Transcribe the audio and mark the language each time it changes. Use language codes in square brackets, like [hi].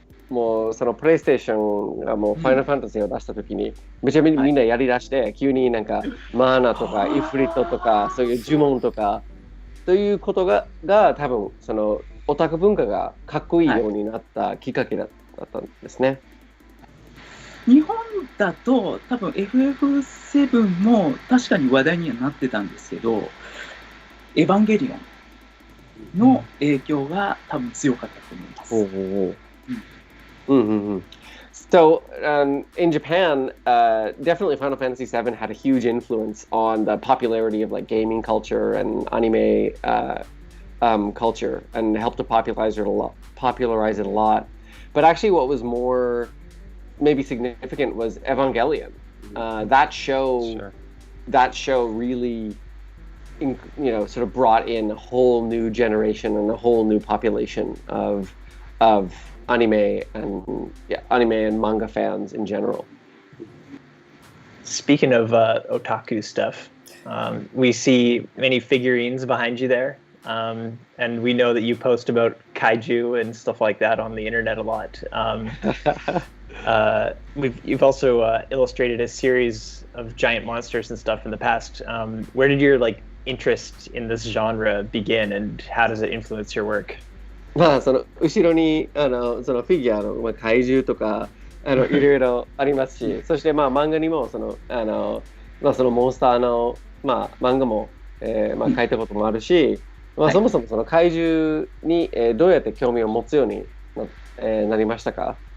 [ja] もうそのプレイステーションがもうファイナルファンタジーを出した時にめちゃめちゃみんなやりだして、急になんかマーナとかイフリットとかそういう呪文とかということが多分そのオタク文化がかっこいいようになったきっかけだったんですね。日本だと多分 FF7 も確かに話題にはなってたんですけど、エヴァンゲリオンの影響が多分強かったと思います。 [en] So in Japan, definitely Final Fantasy VII had a huge influence on the popularity of like gaming culture and anime culture, and helped to popularize it a lot. But actually, what was more maybe significant was Evangelion. That show really, sort of brought in a whole new generation and a whole new population of anime and manga fans in general. Speaking of otaku stuff, we see many figurines behind you there. And we know that you post about kaiju and stuff like that on the internet a lot. You've also illustrated a series of giant monsters and stuff in the past. Where did your interest in this genre begin, and how does it influence your work? [ja] まあその後ろにそのフィギュアの怪獣とかいろいろありますし、そしてまあ漫画にもそのそのモンスターの漫画も書いたこともあるし、そもそもその怪獣にどうやって興味を持つようになりましたか？